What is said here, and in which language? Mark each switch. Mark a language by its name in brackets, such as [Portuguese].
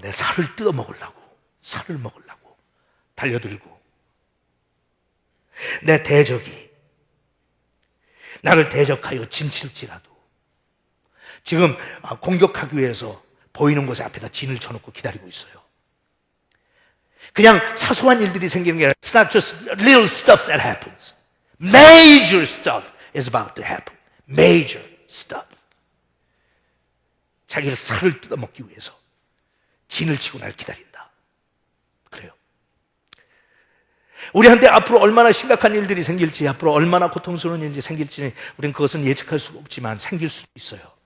[Korean] 내 살을 뜯어먹으려고, 살을 먹으려고 달려들고, 내 대적이 나를 대적하여 진칠지라도 지금 공격하기 위해서 보이는 곳에 앞에다 진을 쳐놓고 기다리고 있어요. 그냥 사소한 일들이 생기는 게 아니라 [English] It's not just little stuff that happens. Major stuff is about to happen. Major stuff. [Korean] 자기를 살을 뜯어먹기 위해서 진을 치고 날 기다린다. 그래요. 우리한테 앞으로 얼마나 심각한 일들이 생길지, 앞으로 얼마나 고통스러운 일이 생길지 우리는 그것은 예측할 수가 없지만 생길 수도 있어요.